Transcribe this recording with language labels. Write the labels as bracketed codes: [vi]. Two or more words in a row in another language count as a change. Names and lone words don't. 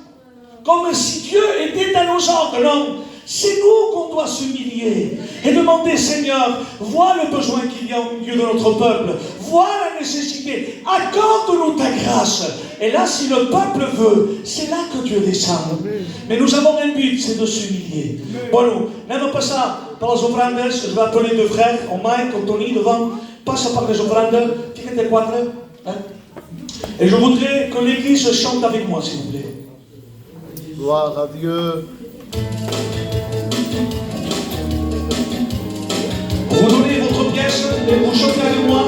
[fr] Comme si Dieu était dans nos ordres. Non, c'est nous qu'on doit s'humilier et demander, Seigneur, vois le besoin qu'il y a au milieu de notre peuple. Vois la nécessité. Accorde-nous ta grâce. Et là, si le peuple veut, c'est là que Dieu descend. Mais nous avons un but, c'est de s'humilier. [ca] Bueno, anem a passar per les ofrandes. [fr] Je vais appeler deux frères, Mike, Tony, devant. [ca] Passa par [fr] les ofrandes. Fiquez quatre. Et je voudrais que l'Église chante avec moi, s'il vous plaît. Gloire à Dieu. Vous donnez votre pièce et vous chantez avec moi.